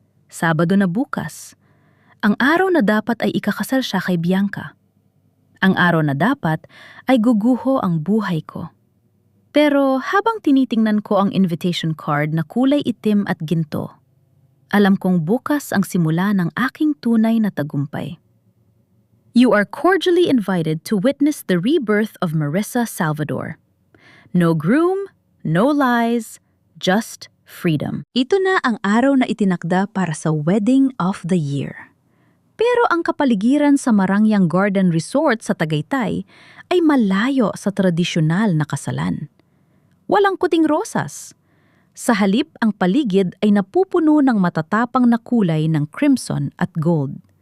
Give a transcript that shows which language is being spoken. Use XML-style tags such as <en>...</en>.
<tl>Sabado na bukas. Ang araw na dapat ay ikakasal siya kay Bianca. Ang araw na dapat ay guguho ang buhay ko. Pero habang tinitingnan ko ang invitation card na kulay itim at ginto, alam kong bukas ang simula ng aking tunay na tagumpay.</tl> <en>You are cordially invited to witness the rebirth of Marisa Salvador. No groom, no lies, just freedom.</en> <tl>Ito na ang araw na itinakda para sa</tl> <en>wedding of the year.</en> <tl>Pero ang kapaligiran sa Marangyang Garden Resort sa Tagaytay ay malayo sa tradisyonal na kasalan. Walang kuting rosas. Sa halip, ang paligid ay napupuno ng matatapang na kulay ng crimson at gold.</tl>